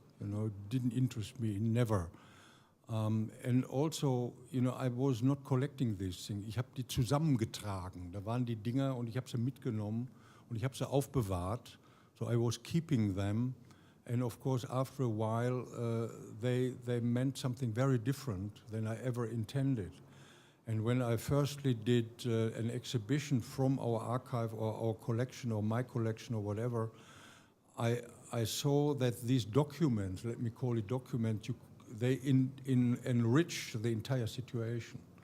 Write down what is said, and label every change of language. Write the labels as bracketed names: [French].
[English] You know, it didn't interest me, never. And also, you know, I was not collecting these things. [German] Ich habe die zusammengetragen. Da waren die Dinger und ich habe sie mitgenommen und ich habe sie aufbewahrt. [English] So I was keeping them. And of course, after a while, they meant something very different than I ever intended. And when I firstly did an exhibition from our archive or our collection or my collection or whatever, I saw that these documents, let me call it documents, they enrich the entire situation.